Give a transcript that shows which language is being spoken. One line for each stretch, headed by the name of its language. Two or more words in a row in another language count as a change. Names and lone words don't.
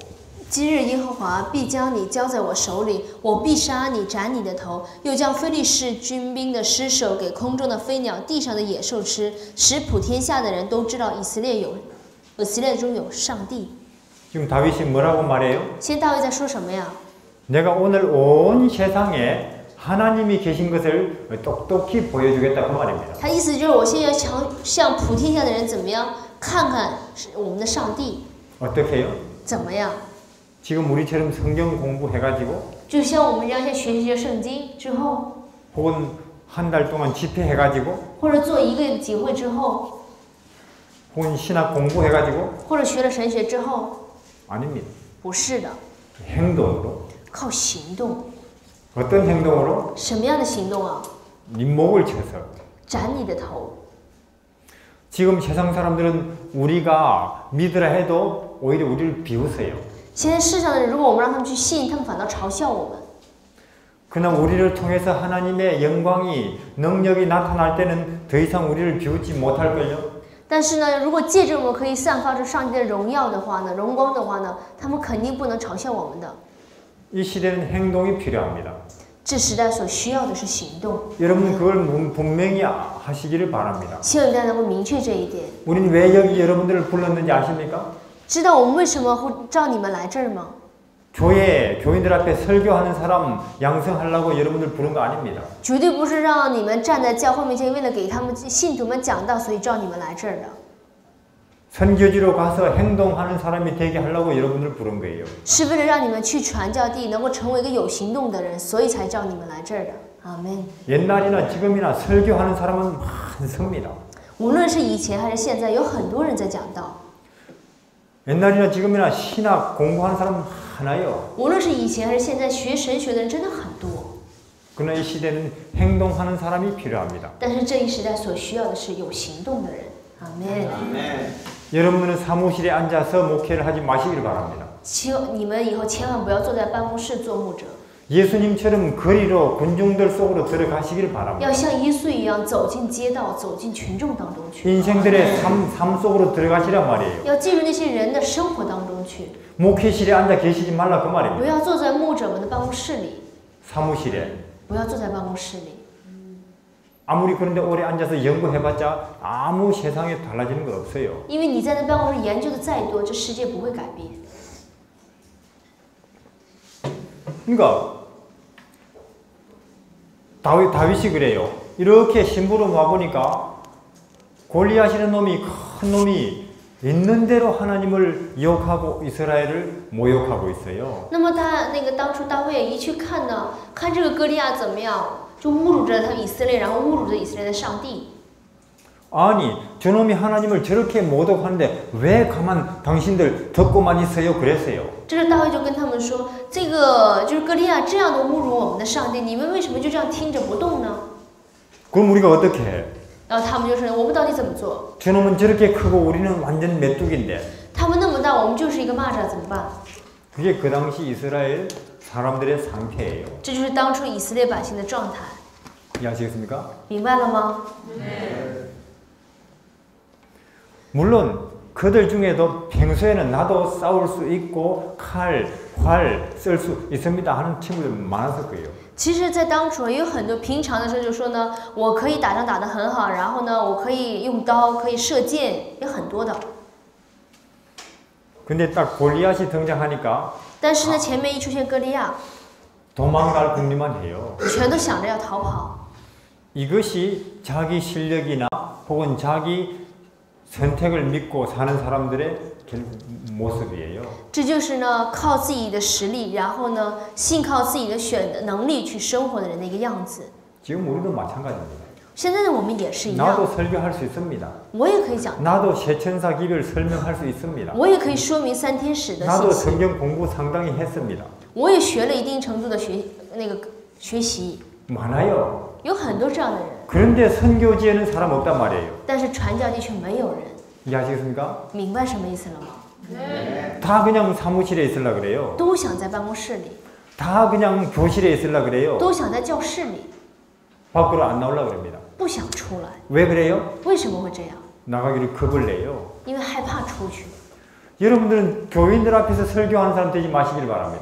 Chinese: 今日耶和华必将你交在我手里，我必杀你，斩你的头，又将非利士军兵的尸首给空中的飞鸟、地上的野兽吃，使普天下的人都知道以色列中有上帝。
Korean: 지금 다윗이 뭐라고 말해요?
Chinese: 现在大卫在说什么呀？
Korean: 내가 오늘 온 세상에 하나님이 계신 것을 똑똑히 보여주겠다 그 말입니다.
Chinese: 他意思就是我现在要向普天下的人怎么样看看我们的上帝
Korean: 어떻게 해요?
Chinese: 怎么样？
Korean: 지금 우리처럼 성경 공부해가지고
Chinese: 就像我们这样先学习圣经之后，
Korean: 혹은 한 달 동안 집회해가지고
Chinese: 或者做一个集会之后，
Korean: 혹은 신학 공부해가지고
Chinese: 或者学了神学之后，
Korean: 아닙니다.
Chinese: 不是的，
Korean: 행동으로
Chinese: 靠行动。
Korean: 어떤 행동으로?
Chinese: 什么样的行动啊？
Korean: 네 목을 쳐서
Chinese: 斩你的头。
Korean: 지금 세상 사람들은 우리가 믿으라 해도 오히려 우리를 비웃어요.
Chinese: 现在世上的人，如果我们让他们去信，他们反倒嘲笑我们。
Korean: 그러나 우리를 통해서 하나님의 영광이 능력이 나타날 때는 더 이상 우리를 비웃지 못할걸요.
Chinese: 但是呢，如果借着我们可以散发出上帝的荣耀的话呢，荣光的话呢，他们肯定不能嘲笑我们的。
Korean: 이 시대는 행동이 필요합니다.
Chinese: 这时代所需要的是行动。
Korean: 여러분 그걸 분명히 하시기를 바랍니다.
Chinese: 希望大家能够明确这一点。
Korean: 우리는 왜 여기 여러분들을 불렀는지 아십니까?
Chinese: 知道我们为什么会召你们来这儿吗？
Korean: 교회 교인들 앞에 설교하는 사람 양성하려고 여러분들 부른 거 아닙니다.
Chinese: 绝对不是让你们站在教会面前，为了给他们信徒们讲道，所以召你们来这儿的。
Korean: 선교지로 가서 행동하는 사람이 되게 하려고 여러분들 부른 거예요.
Chinese: 是为了让你们去传教地，能够成为一个有行动的人，所以才召你们来这儿的。阿门。
Korean: 옛날이나 지금이나 설교하는 사람은 많습니다.
Chinese: 无论是以前还是现在，有很多人在讲道。
Korean: 옛날이나 지금이나 신학 공부하는 사람 많아요.
Chinese: 无论是以前还是现在，学神学的人真的很多。
Korean: 그러나 이 시대는 행동하는 사람이 필요합니다.
Chinese: 但是这一时代所需要的是有行动的人。阿门。
Korean: 여러분은 사무실에 앉아서 목회를 하지 마시길 바랍니다.
Chinese: 你们以后千万不要坐在办公室做牧者，
Korean: 예수님처럼 거리로 군중들 속으로 들어가시길 바랍니다.
Chinese: 要像耶稣一样走进街道，走进群众当中去，
Korean: 인생들의 삶 속으로 들어가시란 말이에요.
Chinese: 要进入那些人的生活当中去，
Korean: 목회실에 앉아 계시지 말라 그
Chinese: 不
Korean: 말입니다.
Chinese: 要坐在牧者们的办公室里，
Korean: 사무실에
Chinese: 不要坐在办公室里。
Korean: 아무리 그런데 오래 앉아서 연구해봤자 아무 세상에 달라지는 거 없어요.
Chinese: 因为你在那办公室研究的再多，这世界不会改变。
Korean: 그러니까 다윗이 그래요. 이렇게 심부름 와보니까 골리앗이라는 놈이 큰 놈이 있는 대로 하나님을 욕하고 이스라엘을 모욕하고 있어요.
Chinese: 那么当初大卫一去看呢，看这个歌利亚怎么样，就侮辱着他以色列，然后侮辱着以色列的上帝。
Korean: 아니 저놈이 하나님을 저렇게 모독하는데 왜 가만 당신들 듣고만 있어요? 그랬어요.
Chinese: 这是大卫就跟他们说，这个就是歌利亚这样的侮辱我们的上帝，你们为什么就这样听着不动呢？
Korean: 그럼 우리가 어떻게 해?
Chinese: 然后他们就说，我们到底怎么做？
Korean: 저놈은 저렇게 크고 우리는 완전 메뚜기인데.
Chinese: 他们那么大，我们就是一个蚂蚱，怎么办？
Korean: 그게 그 당시 이스라엘 사람들의 상태예요.
Chinese: 这就是当初以色列百姓的状态，
Korean: 이해하시겠습니까?
Chinese: 明白了吗？
Korean: 물론 그들 중에도 평소에는 나도 싸울 수 있고 칼, 활 쓸 수 있습니다 하는 친구들 많았을 거예요.
Chinese: 其实，在当初也有很多平常的时候就说呢，我可以打仗打得很好，然后呢，我可以用刀，可以射箭，也很多的。
Korean: 근데 딱 골리앗이 등장하니까
Chinese: 但是呢，前面一出现歌利亚，
Korean: 도망갈 궁리만 해요.
Chinese: 全都想着要逃跑。
Korean: 이것이 자기 실력이나 혹은 자기 선택을 믿고 사는 사람들의 모습이에요.
Chinese: 这就是呢，靠自己的实力，然后呢，信靠自己的能力去生活的人的一个样子。
Korean: 지금 우리도 마찬가지입니다.
Chinese: 现在的我们也是一样，
Korean: 나도 설교할 수 있습니다.
Chinese: 我也可以讲，
Korean: 나도 세천사 기별 설명할 수 있습니다.
Chinese: 我也可以说明三天使的
Korean: 나도
Chinese: 信息，
Korean: 성경 공부 상당히 했습니다.
Chinese: 我也学了一定程度的学习，
Korean: 많아요.
Chinese: 有很多这样的人，
Korean: 그런데 선교지에는 사람 없단 말이에요.
Chinese: 但是传教地却没有人，
Korean: 이해하시겠습니까?
Chinese: 明白什么意思了吗？
Korean: 다 그냥 사무실에 있으려 그래요.
Chinese: 都想在办公室里，
Korean: 다 그냥 교실에 있으려 그래요.
Chinese: 都想在教室里，
Korean: 밖으로 안 나오려고 그럽니다.
Chinese: 不想出来。
Korean: 왜 그래요?
Chinese: 为什么会这样？
Korean: 나가기를 겁을 내요.
Chinese: 因为害怕出去。
Korean: 여러분들은 교인들 앞에서 설교하는 사람 되지 마시길 바랍니다.